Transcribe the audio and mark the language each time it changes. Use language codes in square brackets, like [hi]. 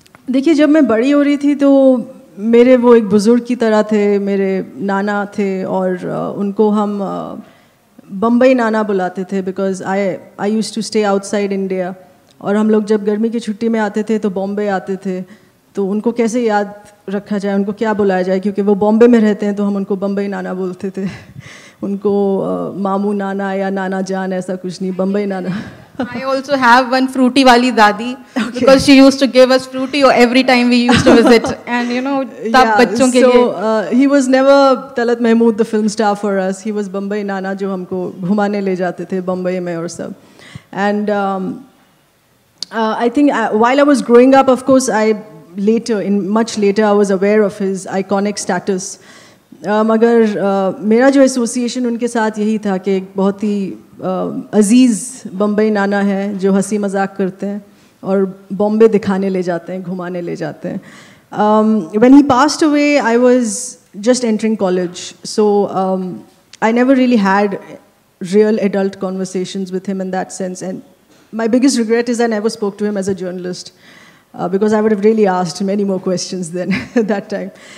[hi] देखिए, जब मैं बड़ी हो रही थी तो मेरे वो एक बुज़ुर्ग की तरह थे, मेरे नाना थे, और उनको हम बम्बई नाना बुलाते थे, [en] because I used to stay outside India, [hi] और हम लोग जब गर्मी की छुट्टी में आते थे तो बॉम्बे आते थे, तो उनको कैसे याद रखा जाए, उनको क्या बुलाया जाए, क्योंकि वो बॉम्बे में रहते हैं, तो हम उनको बम्बई नाना बोलते थे. उनको मामू नाना या नाना जान ऐसा कुछ नहीं, बम्बई नाना. [en] I also have one fruity wali dadi, because she used to give us fruity every time we used to visit, and you know, [hi] तब बच्चों के लिए. [en] So he was never Talat Mahmood the film star for us. He was [hi] Bombay नाना जो हमको घुमाने ले जाते थे बम्बई में और सब. [en] And I think while I was growing up, of course, much later, I was aware of his iconic status. [hi] मगर मेरा जो एसोसिएशन उनके साथ यही था कि एक बहुत ही अजीज़ बम्बई नाना है जो हंसी मजाक करते हैं और बॉम्बे दिखाने ले जाते हैं, घुमाने ले जाते हैं. [en] When he passed away, I was just entering college, so I never really had real adult conversations with him in that sense. And my biggest regret is I never spoke to him as a journalist, because I would have really asked many more questions then at that time.